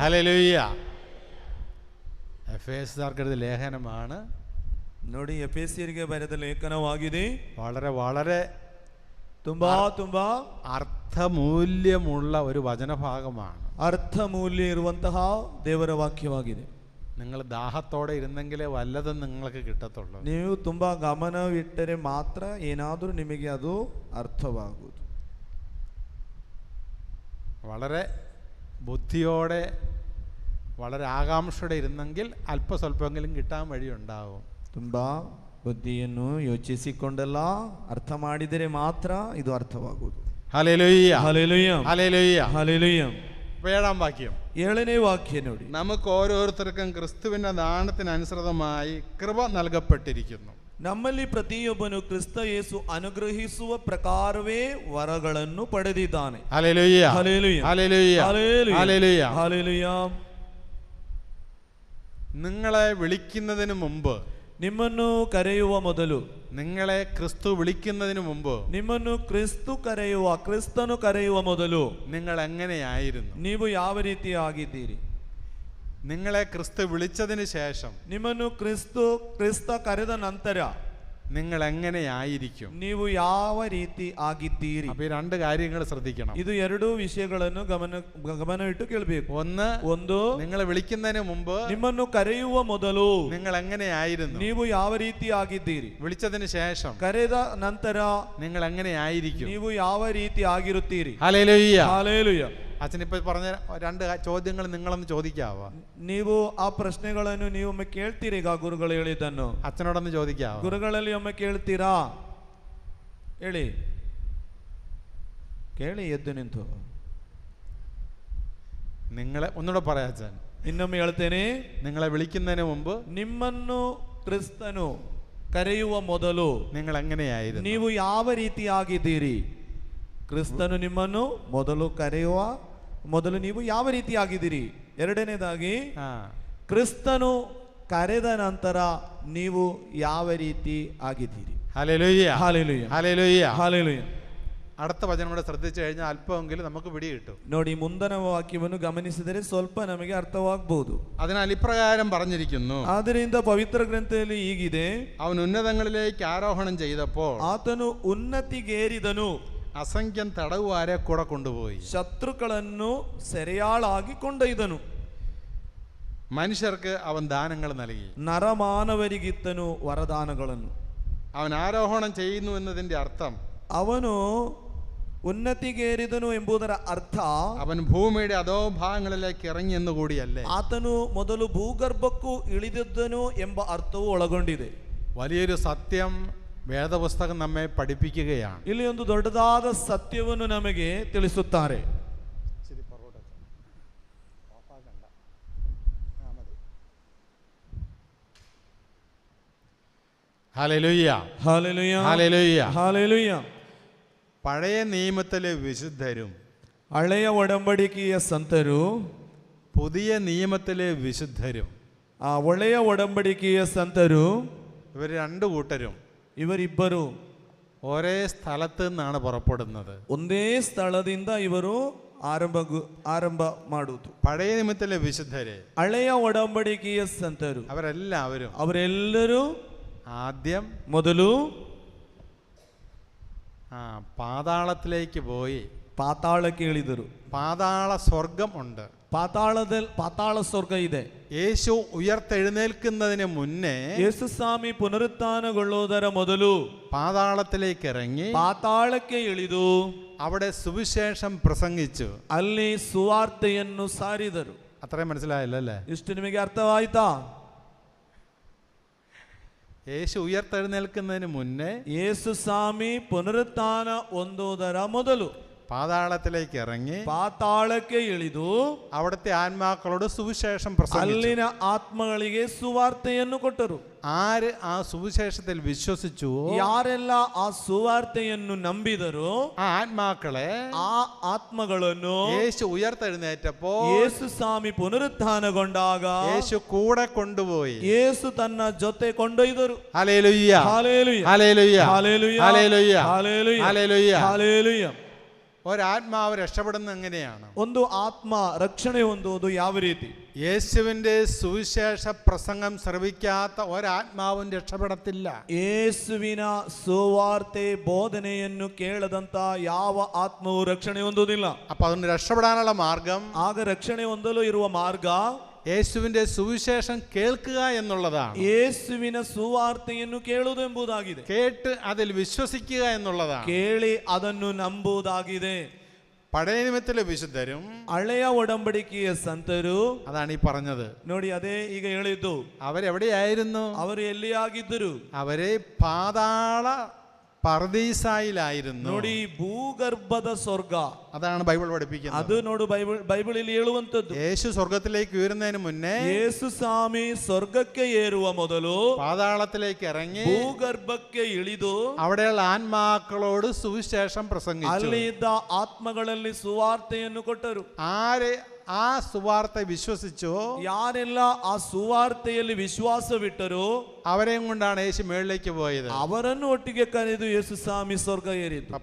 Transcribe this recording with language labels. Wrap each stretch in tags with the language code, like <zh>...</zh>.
<ml>Hallelujah. എഫേസുകാർക്ക് എഴുതിയ ലേഖനമാണ്.</ml> <kn>ನೋಡಿ, ಎಫೆಸಿಯರಿಗೆ ಬರೆದ ಲೇಖನವಾಗಿದೆ.</kn> <ml>വളരെ വളരെ</ml> <kn>ತುಂಬಾ</kn> <ml>അർത്ഥമൂല്യമുള്ള ഒരു വചനഭാഗമാണ്.</ml> <kn>ಅರ್ಥಮೂಲ್ಯ ಇರುವಂತಹ ದೇವರ ವಾಕ್ಯವಾಗಿದೆ.</kn> <ml>നിങ്ങൾ ദാഹത്തോടെ ഇരുന്നെങ്കിലേ വല്ലതും നിങ്ങൾക്ക് കിട്ടത്തുള്ളൂ.</ml> <kn>ನೀವು ತುಂಬಾ ಗಮನವಿಟ್ಟರೆ ಮಾತ್ರ ಏನಾದರೂ ನಿಮಗೆ ಅದು ಅರ್ಥವಾಗುವುದು.</kn> <ml>വളരെ ബുദ്ധിയോടെ വളരെ ആകാംക്ഷയോടെ ഇരുന്നെങ്കിൽ അല്പസ്വല്പമെങ്കിലും കിട്ടാൻ വഴിയുണ്ടാവും.</ml> <kn>ತುಂಬಾ ಬುದ್ಧಿಯನ್ನು ಯೋಚಿಸಿಕೊಂಡೆಲ್ಲ ಅರ್ಥ ಮಾಡಿದರೆ ಮಾತ್ರ ಇದು ಅರ್ಥವಾಗುವುದು.</kn> <ml>Hallelujah hallelujah hallelujah hallelujah. 7-ാം വാക്യം</ml> <kn>7ನೇ ವಾಕ್ಯ ನೋಡಿ.</kn> <ml>നമുക്ക് ഓരോരുത്തർക്കും ക്രിസ്തുവിന്റെ ദാനത്തിനനുസൃതമായി കൃപ നൽകപ്പെട്ടിരിക്കുന്നു.</ml> <kn>ನಮ್ಮಲ್ಲಿ ಪ್ರತಿಯೊಬ್ಬನು ಕ್ರಿಸ್ತ ಯೇಸು ಅನುಗ್ರಹಿಸುವ ಪ್ರಕಾರವೇ ವರಗಳನ್ನು ಪಡೆದಿದ್ದಾನೆ.</kn> <ml>Hallelujah hallelujah hallelujah hallelujah. Hallelujah. നിങ്ങളെ വിളിക്കുന്നതിന് മുമ്പ്,</ml> <kn>ನಿಮ್ಮನ್ನು ಕರೆಯುವ ಮೊದಲು,</kn> <ml>നിങ്ങളെ ക്രിസ്തു വിളിക്കുന്നതിന് മുമ്പ്,</ml> <kn>ನಿಮ್ಮನ್ನು ಕ್ರಿಸ್ತನು ಕರೆಯುವ ಮೊದಲು</kn> <ml>നിങ്ങൾ എങ്ങനെയായിരുന്നു?</ml> <kn>ನೀವು ಯಾವ ರೀತಿ ಆಗಿದ್ದೀರಿ?</kn> <ml>നിങ്ങളെ ക്രിസ്തു വിളിച്ചതിന് ശേഷം</ml> <kn>ನಿಮ್ಮನ್ನು ಕ್ರಿಸ್ತ ಕರೆದ ನಂತರ</kn> <ml>നിങ്ങൾ എങ്ങനെയായിരിക്കും?</ml> <kn>ನೀವು ಯಾವ ರೀತಿ ಆಗಿದ್ದೀರಿ?</kn> <ml>അപ്പൊ ഈ രണ്ട് കാര്യങ്ങൾ ശ്രദ്ധിക്കണം.</ml> <kn>ಇದು ಎರಡು ವಿಷಯಗಳನ್ನು ಗಮನ ಇಟ್ಟು ಕೇಳಬೇಕು. ಒಂದು,</kn> <ml>നിങ്ങളെ വിളിക്കുന്നതിന് മുമ്പ്,</ml> <kn>ನಿಮ್ಮನ್ನು ಕರೆಯುವ ಮೊದಲು</kn> <ml>നിങ്ങൾ എങ്ങനെയായിരുന്നു?</ml> <kn>ನೀವು ಯಾವ ರೀತಿ ಆಗಿದ್ದೀರಿ?</kn> <ml>വിളിച്ചതിന് ശേഷം,</ml> <kn>ಕರೆದ ನಂತರ</kn> <ml>നിങ്ങൾ എങ്ങനെയായിരിക്കും?</ml> <kn>ನೀವು ಯಾವ ರೀತಿ ಆಗಿರುತ್ತೀರಿ?</kn> <ml>Hallelujah,</ml> <kn>hallelujah.</kn> <ml>അച്ഛനിപ്പോ പറഞ്ഞ രണ്ട് ചോദ്യങ്ങൾ നിങ്ങളൊന്ന് ചോദിക്കാവോ?</ml> <kn>ನೀವು ಆ ಪ್ರಶ್ನೆಗಳನ್ನು ನೀವು ಒಮ್ಮೆ ಕೇಳ್ತೀರಿ? ಈಗ ಗುರುಗಳು ಹೇಳಿದ್ದನ್ನು</kn> <ml>അച്ഛനോടൊന്ന് ചോദിക്കാവോ?</ml> <kn>ಗುರುಗಳಲ್ಲಿ ಒಮ್ಮೆ ಕೇಳ್ತೀರಾ? ಹೇಳಿ, ಕೇಳಿ ಎದ್ದು ನಿಂತು.</kn> <ml>നിങ്ങളെ ഒന്നുകൂടെ പറയാം അച്ഛൻ.</ml> <kn>ಇನ್ನೊಮ್ಮೆ ಹೇಳ್ತೇನೆ.</kn> <ml>നിങ്ങളെ വിളിക്കുന്നതിന് മുമ്പ്,</ml> <kn>ನಿಮ್ಮನ್ನು ಕ್ರಿಸ್ತನು ಕರೆಯುವ ಮೊದಲು</kn> <ml>നിങ്ങൾ എങ്ങനെയായിരുന്നു?</ml> <kn>ನೀವು ಯಾವ ರೀತಿ ಆಗಿದ್ದೀರಿ? ಕ್ರಿಸ್ತನು ನಿಮ್ಮನ್ನು ಮೊದಲು ಕರೆಯುವ ಮೊದಲು ನೀವು ಯಾವ ರೀತಿ ಆಗಿದ್ದೀರಿ? ಎರಡನೇದಾಗಿ, ಕ್ರಿಸ್ತನು ಕರೆದ ನಂತರ ನೀವು ಯಾವ ರೀತಿ ಆಗಿದ್ದೀರಿ?</kn> <ml>Hallelujah, hallelujah, hallelujah, hallelujah. അടുത്ത വചനം കൂടെ ശ്രദ്ധിച്ചു കഴിഞ്ഞാൽ അല്പമെങ്കിലും നമുക്ക് പിടി കിട്ടും.</ml> <kn>ನೋಡಿ, ಮುಂದಿನ ವಾಕ್ಯವನ್ನು ಗಮನಿಸಿದರೆ ಸ್ವಲ್ಪ ನಮಗೆ ಅರ್ಥವಾಗಬಹುದು.</kn> <ml>അതിനാൽ ഇപ്രകാരം പറഞ്ഞിരിക്കുന്നു,</ml> <kn>ಆದ್ದರಿಂದ ಪವಿತ್ರ ಗ್ರಂಥದಲ್ಲಿ ಹೀಗಿದೆ,</kn> <ml>അവൻ ഉന്നതങ്ങളിലേക്ക് ആരോഹണം ചെയ്തപ്പോൾ</ml> <kn>ಆತನು ಉನ್ನತಿಗೇರಿದನು,</kn> <ml>അസംഖ്യം തടവുകാരെ കൂടെ കൊണ്ടുപോയി,</ml> <kn>ಶತ್ರುಗಳನ್ನು ಸೆರೆಯಾಳಾಗಿ ಕೊಂಡೊಯ್ದನು,</kn> <ml>മനുഷ്യർക്ക് അവൻ ദാനങ്ങൾ നൽകി,</ml> <kn>ನರಮಾನವರಿಗಿತ್ತನು ವರದಾನಗಳನ್ನು.</kn> <ml>അവൻ ആരോഹണം ചെയ്യുന്നു എന്നതിന്റെ അർത്ഥം,</ml> <kn>ಅವನು ಉನ್ನತಿಗೇರಿದನು ಎಂಬುದರ ಅರ್ಥ</kn> <ml>അവൻ ഭൂമിയുടെ അധോഭാഗങ്ങളിലേക്ക് ഇറങ്ങി എന്ന് കൂടിയല്ലേ.</ml> <kn>ಆತನು ಮೊದಲು ಭೂಗರ್ಭಕ್ಕೂ ಇಳಿದಿದ್ದನು ಎಂಬ ಅರ್ಥವು ಒಳಗೊಂಡಿದೆ.</kn> <ml>വലിയൊരു സത്യം വേദപുസ്തകം നമ്മെ പഠിപ്പിക്കുകയാണ്.</ml> <kn>ಇಲ್ಲಿ ಒಂದು ದೊಡ್ಡದಾದ ಸತ್ಯವನ್ನು ನಮಗೆ ತಿಳಿಸುತ್ತಾರೆ.</kn> <ml>Hallelujah, hallelujah, hallelujah, hallelujah. പഴയ നിയമത്തിലെ വിശുദ്ധരും</ml> <kn>ಹಳೆಯ ಒಡಂಬಡಿಕೆಯ ಸಂತರು,</kn> <ml>പുതിയ നിയമത്തിലെ വിശുദ്ധരും,</ml> <kn>ಆ ಒಳ್ಳೆಯ ಒಡಂಬಡಿಕೆಯ ಸಂತರು,</kn> <ml>ഇവർ രണ്ടു കൂട്ടരും</ml> <kn>ಇವರಿಬ್ಬರು</kn> <ml>ഒരേ സ്ഥലത്ത് നിന്നാണ് പുറപ്പെടുന്നത്.</ml> <kn>ಒಂದೇ ಸ್ಥಳದಿಂದ ಇವರು ಆರಂಭ ಮಾಡುವುದು.</kn> <ml>പഴയ നിയമത്തിലെ വിശുദ്ധര്,</ml> <kn>ಹಳೆಯ ಒಡಂಬಡಿಕೆಯ ಸಂತರು, ಅವರೆಲ್ಲರೂ</kn> <ml>ആദ്യം</ml> <kn>ಮೊದಲು</kn> <ml>പാതാളത്തിലേക്ക് പോയി</ml> <kn>ಪಾತಾಳಕ್ಕೆ ಇಳಿದರು.</kn> <ml>പാതാള സ്വർഗം ഉണ്ട്.</ml> <kn>ಪಾತಾಳ ಸ್ವರ್ಗ ಇದೆ.</kn> <ml>യേശു ഉയർത്തെഴുന്നേൽക്കുന്നതിന് മുന്നേ</ml> <kn>ಯೇಸುಸ್ವಾಮಿ ಪುನರುತ್ಥಾನಗೊಳ್ಳುವುದರ ಮೊದಲು</kn> <ml>പാതാളത്തിലേക്ക് ഇറങ്ങി</ml> <kn>ಪಾತಾಳಕ್ಕೆ ಇಳಿದು</kn> <ml>അവിടെ സുവിശേഷം പ്രസംഗിച്ചു,</ml> <kn>ಅಲ್ಲಿ ಸುವಾರ್ತೆಯನ್ನು ಸಾರಿದರು.</kn> <ml>അത്രയും മനസ്സിലായല്ലോ അല്ലേ?</ml> <kn>ಇಷ್ಟು ನಿಮಗೆ ಅರ್ಥವಾಯ್ತಾ?</kn> <ml>യേശു ഉയർത്തെഴുന്നേൽക്കുന്നതിന് മുന്നേ</ml> <kn>ಯೇಸುಸ್ವಾಮಿ ಪುನರುತ್ಥಾನ ಹೊಂದುವುದರ ಮೊದಲು</kn> <ml>പാതാളത്തിലേക്ക് ഇറങ്ങി</ml> <kn>ಪಾತಾಳಕ್ಕೆ ಇಳಿದು</kn> <ml>അവിടുത്തെ ആത്മാക്കളോട് സുവിശേഷം പ്രസംഗിച്ചു.</ml> <kn>ಅಲ್ಲಿನ ಆತ್ಮಗಳಿಗೆ ಸುವಾರ್ತೆಯನ್ನು ಕೊಟ್ಟರು.</kn> <ml>ആര് ആ സുവിശേഷത്തിൽ വിശ്വസിച്ചു,</ml> <kn>ಯಾರೆಲ್ಲ ಆ ಸುವಾರ್ತೆಯನ್ನು ನಂಬಿದರು,</kn> <ml>ആ ആത്മാക്കളെ,</ml> <kn>ಆ ಆತ್ಮಗಳನ್ನು</kn> <ml>യേശു ഉയർത്തെഴുന്നേറ്റപ്പോ</ml> <kn>ಯೇಸುಸ್ವಾಮಿ ಪುನರುತ್ಥಾನಗೊಂಡಾಗ</kn> <ml>യേശു കൂടെ കൊണ്ടുപോയി</ml> <kn>ಯೇಸು ತನ್ನ ಜೊತೆ ಕೊಂಡೊಯ್ದರು.</kn> <ml>Hallelujah, hallelujah, hallelujah, hallelujah, hallelujah, hallelujah, hallelujah. Hallelujah. ഒരാത്മാവ് രക്ഷപ്പെടുന്നത് എങ്ങനെയാണ്?</ml> <kn>ಒಂದು ಆತ್ಮ ರಕ್ಷಣೆ ಹೊಂದುವುದು ಯಾವ ರೀತಿ?</kn> <ml>യേശുവിന്റെ സുവിശേഷ പ്രസംഗം ശ്രവിക്കാത്ത ഒരാത്മാവും രക്ഷപ്പെടത്തില്ല.</ml> <kn>ಯೇಸುವಿನ ಸುವಾರ್ತೆ ಬೋಧನೆಯನ್ನು ಕೇಳದಂತ ಯಾವ ಆತ್ಮವು ರಕ್ಷಣೆ ಹೊಂದುವುದಿಲ್ಲ.</kn> <ml>അപ്പൊ അതുകൊണ്ട് രക്ഷപ്പെടാനുള്ള മാർഗം,</ml> <kn>ಆಗ ರಕ್ಷಣೆ ಹೊಂದಲು ಇರುವ ಮಾರ್ಗ</kn> <ml>യേശുവിന്റെ സുവിശേഷം കേൾക്കുക എന്നുള്ളതാണ്.</ml> <kn>ಯೇಸುವಿನ ಸುವಾರ್ತೆಯನ್ನು ಕೇಳುವುದು ಎಂಬುದಾಗಿದೆ.</kn> <ml>കേട്ട് അതിൽ വിശ്വസിക്കുക എന്നുള്ളതാണ്.</ml> <kn>ಕೇಳಿ ಅದನ್ನು ನಂಬುವುದಾಗಿದೆ.</kn> <ml>പഴയ നിയമത്തിലെ വിശുദ്ധരും</ml> <kn>ಹಳೆಯ ಒಡಂಬಡಿಕೆಯ ಸಂತರು,</kn> <ml>അതാണ് ഈ പറഞ്ഞത്.</ml> <kn>ನೋಡಿ, ಅದೇ ಈಗ ಹೇಳಿದ್ದು.</kn> <ml>അവരെവിടെയായിരുന്നു?</ml> <kn>ಅವರು ಎಲ್ಲಿಯಾಗಿದ್ದರು?</kn> <ml>അവരെ പാതാള പർദീസായിലായിരുന്നു.</ml> <kn>ನೋಡಿ, ಭೂಗರ್ಭದ ಸ್ವರ್ಗ.</kn> <ml>അതാണ് ബൈബിൾ പഠിപ്പിക്കുന്നത്.</ml> <kn>ಅದು ನೋಡು, ಬೈಬಲ್ ಹೇಳುವಂತದ್ದು.</kn> <ml>യേശു സ്വർഗത്തിലേക്ക് ഉയരുന്നതിന് മുന്നേ</ml> <kn>ಯೇಸು ಸ್ವಾಮಿ ಸ್ವರ್ಗಕ್ಕೆ ಏರುವ ಮೊದಲು</kn> <ml>പാതാളത്തിലേക്ക് ഇറങ്ങി</ml> <kn>ಭೂಗರ್ಭಕ್ಕೆ ಇಳಿದು</kn> <ml>അവിടെയുള്ള ആത്മാക്കളോട് സുവിശേഷം പ്രസംഗിച്ചു.</ml> <kn>ಅಲ್ಲಿ ಇದ್ದ ಆತ್ಮಗಳಲ್ಲಿ ಸುವಾರ್ತೆಯನ್ನು ಕೊಟ್ಟರು.</kn> <ml>ആര് ആ സുവാർത്ത വിശ്വസിച്ചോ,</ml> <kn>ಯಾರೆಲ್ಲ ಆ ಸುವಾರ್ತೆಯಲ್ಲಿ ವಿಶ್ವಾಸವಿಟ್ಟರೋ</kn> <ml>അവരെയും കൊണ്ടാണ് യേശു മേളിലേക്ക് പോയത്.</ml> <kn>ಅವರನ್ನು ಒಟ್ಟಿಗೆ ಕರೆದು ಯೇಸು ಸ್ವಾಮಿ ಸ್ವರ್ಗ ಏರಿದ್ದು.</kn>